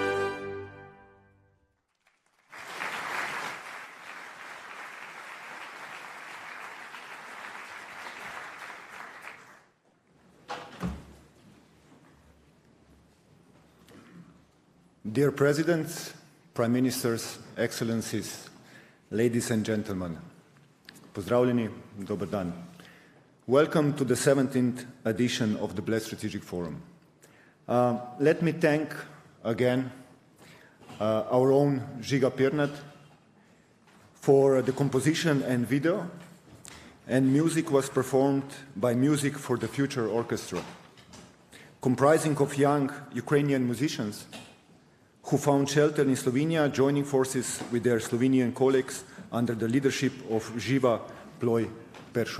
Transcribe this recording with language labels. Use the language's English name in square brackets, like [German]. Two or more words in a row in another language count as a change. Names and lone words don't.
[English] Dear Presidents, Prime Ministers, Excellencies, ladies and gentlemen, [Slovenian] pozdravljeni, dober dan. [English] Welcome to the 17th edition of the Bled Strategic Forum. Let me thank again our own Žiga Pirnat for the composition and video, and music was performed by Music for the Future Orchestra, comprising of young Ukrainian musicians who found shelter in Slovenia, joining forces with their Slovenian colleagues under the leadership of Živa Ploj Peršuh.